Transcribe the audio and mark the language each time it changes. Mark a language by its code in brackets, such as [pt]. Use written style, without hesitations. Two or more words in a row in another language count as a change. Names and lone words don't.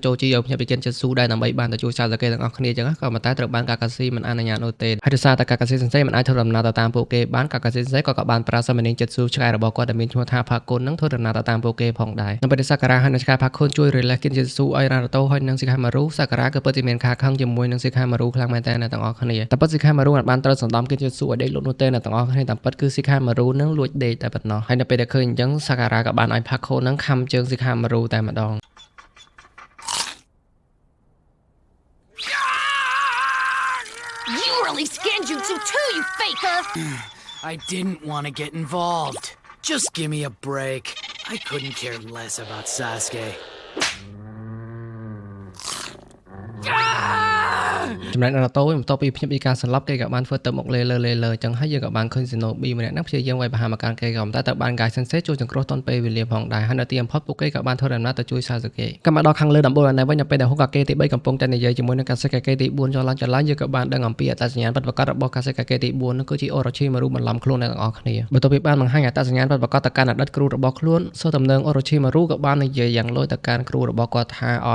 [km] Choji ឲ្យភ្ញាក់ពី Kinjutsu ដែរដើម្បីបានទៅជួយ Sasuke ទាំងអស់គ្នាអញ្ចឹងក៏ប៉ុន្តែត្រូវបាន Kakashi មិនអនុញ្ញាតនោះទេហើយដោយសារតែ Kakashi Sensei មិនអាចធ្វើដំណើរទៅតាមពួកគេបាន Kakashi Sensei ក៏បានប្រើ Summoning Jutsu ឆ្កែរបស់គាត់ដែលមានឈ្មោះថា Pakun នឹងធ្វើដំណើរទៅតាមពួកគេផងដែរនៅពេលដែល Sakura ហើយនិងឆ្កែ Pakun ជួយ Relax Kinjutsu ឲ្យ Naruto ហើយនិង Shikamaru Sakura ក៏ពិតជាមានការខឹងជាមួយនឹង Shikamaru ខ្លាំងមែនទែនទាំងអស់គ្នាតែពិត Shikamaru មិនបានត្រូវសណ្ដំ Kinjutsu ឲ្យដេកលក់នោះទេទាំងអស់គ្នាតាមពិតគឺ Shikamaru នឹងលួចដេកតែប៉ុណ្ណោះហើយនៅពេលដែលឃើញអញ្ចឹង Sakura ក៏បានឲ្យ Pakun នឹងខំជើង Shikamaru តែម្ដង [en] You really scanned Jutsu too, you faker! I didn't want to get involved. Just give me a break. I couldn't care less about Sasuke. [km] ចំណែក Naruto វិញបន្ទាប់ពីភ្ញាក់ពីការសន្លប់គេក៏បានធ្វើទៅមុខលេលើអញ្ចឹងហើយយើងក៏បានឃើញ Shinobi ម្នាក់ហ្នឹងព្យាយាមវាយប្រហារមកកាន់គេក៏តែ ត្រូវបាន Guy Sensei ជួយសង្គ្រោះទាន់ពេលវេលាផងដែរហើយនៅទីបំផុតពួកគេក៏បានធ្វើដំណើរទៅជួយ Sasuke ក៏មកដល់ខាងលើដំបូលនៅវិញនៅពេលដែល Hokage ទី3កំពុងតែនិយាយជាមួយនឹង Kazekage ទី4ចុះឡើងយើងក៏បានដឹងអំពីអត្តសញ្ញាណពិតប្រាកដរបស់ Kazekage ទី4នោះគឺជា Orochimaru បន្លំខ្លួនទាំងអស់គ្នាបន្ទាប់ពីបានបង្ហាញអត្តសញ្ញាណពិតប្រាកដទៅកាន់អតីតគ្រូរបស់ខ្លួនសូតំណឹង Orochimaru ក៏បាននិយាយយ៉ាងលយទៅកាន់គ្រូរបស់គាត់ថាឲ្យ